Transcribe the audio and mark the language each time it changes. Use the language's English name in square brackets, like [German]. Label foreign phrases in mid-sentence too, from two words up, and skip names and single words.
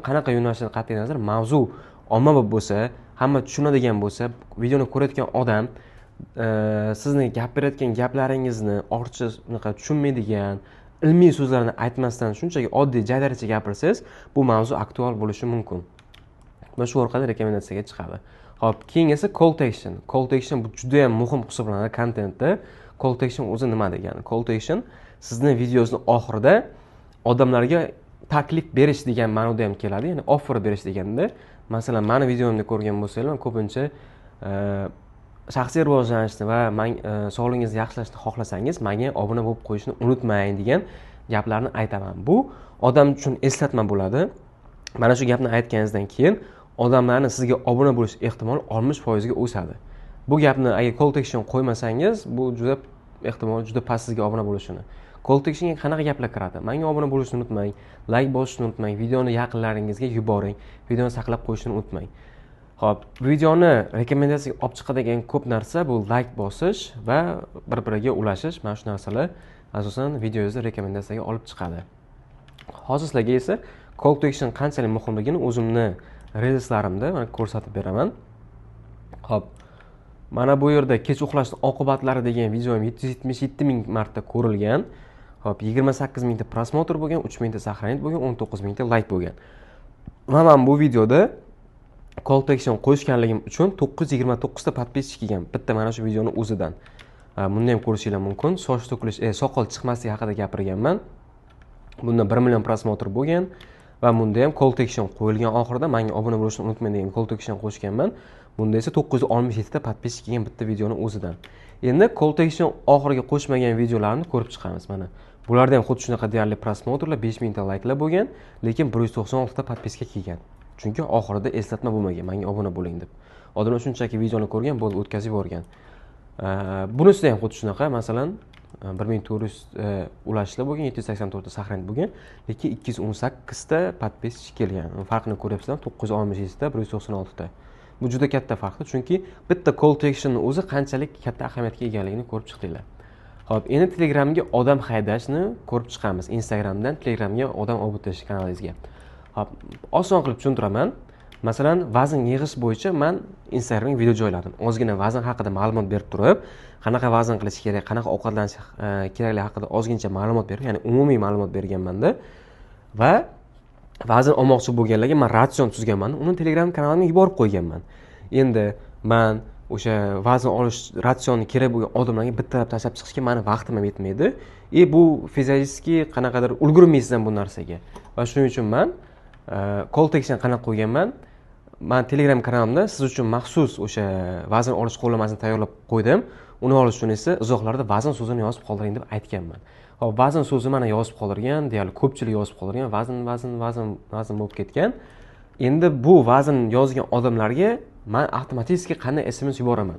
[Uzbek] Qanaqa yo'nalishdan qat'iy nazar, mavzu ommabop bo'lsa, hamma tushunadigan bo'lsa, videoni ko'rayotgan odam sizni gapirayotgan gaplaringizni ortiqcha tushunmaydigan, ilmiy so'zlarni aytmasdan shunchaki oddiy jaydaricha gapirsangiz, bu mavzu aktual bo'lishi mumkin. Va shu orqali rekomendatsiyaga chiqadi. Hop, keyin esa [English] call to action. Call to action [Uzbek] bu juda ham muhim hisoblanadi kontentda. [English] Call to action [Uzbek] o'zi nima degani? [English] Call to action [Uzbek] sizning videongizni oxirida odamlarga taklif berish degan ma'noda ham keladi. Ya'ni offer berish deganda, masalan, meni videomni ko'rgan bo'lsanglar, ko'pincha shaxsiy rivojlanishni va sog'lig'ingizni yaxshilashni xohlasangiz, menga obuna bo'lib qo'yishni unutmang degan gaplarni aytaman. Bu odam uchun eslatma bo'ladi. Mana shu gapni aytganingizdan keyin odamlarning sizga obuna bo'lish ehtimoli 60% ga o'sadi. Bu gapni agar [English] call to action [Uzbek] qo'ymasangiz, bu juda ehtimol juda past sizga obuna bo'lishini. [English] Call to actionga [Uzbek] qanaqa gaplar kiradi? Menga obuna bo'lishni unutmang, like bosishni unutmang, videoni yaqinlaringizga yuboring, videoni saqlab qo'yishni unutmang. Xo'p, videoni rekomendatsiyaga olib chiqadigan ko'p narsa bu like bosish va bir-biriga ulashish. Mana shu narsalar asosan videongizni rekomendatsiyaga olib chiqadi. Hozir sizlarga esa [English] call to action [Uzbek] qanchalik muhimligini o'zimni reelslarimda ko'rsatib beraman. Xo'p, mana bu yerda kech uxlashning oqibatlari degan videom 777 ming marta ko'rilgan. Xo'p, 28 mingta prosmotr bo'lgan, 3 mingta saqlanib bo'lgan, 19 mingta like bo'lgan. Va men bu videoda [English] call to action [Uzbek] qo'shganligim uchun 929 ta podpischik kelgan. Bitta mana shu videoni o'zidan. Buni ham ko'rishingiz mumkin. Soch to'kilish, soqol chiqmasligi haqida gapirganman. Bunda 1 million prosmotr bo'lgan va bunda ham [English] call to action [Uzbek] qo'yilgan, oxirida menga obuna bo'lishni unutmang degan [English] call to action [Uzbek] qo'shganman. Bunda esa 967 ta podpischik kelgan bitta videoni o'zidan. Endi [English] call to action [Uzbek] oxiriga qo'shmagan videolarni ko'rib chiqamiz mana. Bularda ham xuddi shunaqa deyarli prosmotrlar, 5000 ta like'lar bo'lgan, lekin 196 ta podpiska kelgan. Chunki oxirida eslatma bo'lmagan, menga obuna bo'ling deb. Odamlar shunchaki videoni ko'rgan, bo'ldi o'tkazib yuborgan. Bunisida ham xuddi shunaqa, masalan, 1400 ulashishlar bo'lgan, 784 ta saqlanib bo'lgan, lekin 218 ta podpischik kelgan. Farqini ko'ryapsizlar, 967 ta, 196 ta. Bu juda katta farqdir, chunki bitta [English] call to actionning [Uzbek] o'zi qanchalik katta ahamiyatga egaligini ko'rib chiqdinglar. Xo'p, endi Telegramga odam haydashni ko'rib chiqamiz. Instagramdan Telegramga odam olib o'tish kanalingizga. Xo'p, oson qilib tushuntiraman. Masalan, vazn yig'ish bo'yicha men Instagramga video joyladim. Ozgina vazn haqida ma'lumot berib turib, qanaqa vazn qilish kerak, qanaqa ovqatlanish kerakligi haqida ozgincha ma'lumot berib, ya'ni umumiy ma'lumot berganman-da. Va vazn olmoqchi bo'lganlarga men ratsion tuzganman. Uni Telegram kanalimga yuborib qo'yganman. Endi men o'sha vazn olish ratsionni kerak bo'lgan odamlarga bittalab tashlab chiqishga meni vaqtim ham yetmaydi. Bu fizически qanaqadir ulgurmaysiz ham bu narsaga. Va shuning uchun men [English] call to action [Uzbek] qanaqa qo'yganman? man Telegram kanalimda siz uchun maxsus o'sha vazn olish qo'llanmasini tayyorlab qo'ydim. Uni olish uchun esa izohlarda vazn so'zini yozib qoldiring deb aytganman. Hop, vazn so'zi mana yozib qoldirgan, deyarli ko'pchilik yozib qoldirgan, vazn bo'lib ketgan. Endi bu vazn yozgan odamlarga men avtomatik qanday SMS yuboraman?